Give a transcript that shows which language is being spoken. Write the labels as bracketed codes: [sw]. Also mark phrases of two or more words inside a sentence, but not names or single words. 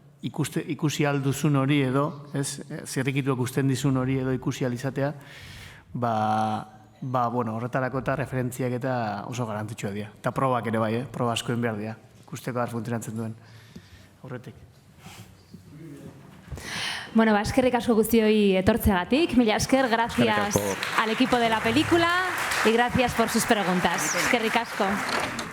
[eu] ikusi alduzun hori edo, zirrikituak usten dizun hori edo ikusi alizatea, horretarako eta referentziak eta oso garrantzitsua dira. Eta probak ere bai, proba asko egin behar dira, ikusteko funtzionatzen duen horretik. Bueno, eskerrik asko guztioi etortzeagatik. Mila esker, [es] gracias al equipo de la película y gracias por sus preguntas. [eu] Eskerrik asko.